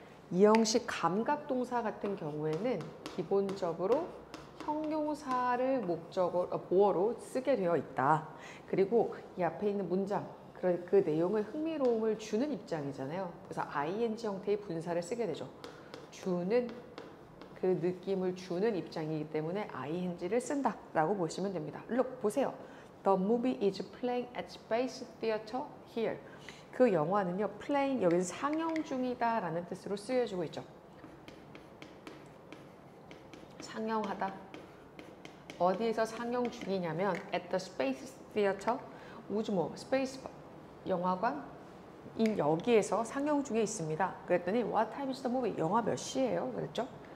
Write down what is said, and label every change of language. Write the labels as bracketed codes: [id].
[ko] 이형식 감각동사 같은 경우에는 기본적으로 형용사를 보어로 쓰게 되어 있다. 그리고 이 앞에 있는 문장, 그 내용의 흥미로움을 주는 입장이잖아요. 그래서 ing 형태의 분사를 쓰게 되죠. 그 느낌을 주는 입장이기 때문에 ing를 쓴다라고 보시면 됩니다. Look, 보세요. [en] The movie is playing at Space Theater here. [ko] 그 영화는요, playing, 여기는 상영 중이다 라는 뜻으로 쓰여지고 있죠. 상영하다. 어디에서 상영 중이냐면 at the Space Theater, 우주모, 스페이스 영화관 여기에서 상영 중에 있습니다. 그랬더니 [en] What time is the movie? [ko] 영화 몇 시예요? 그랬죠?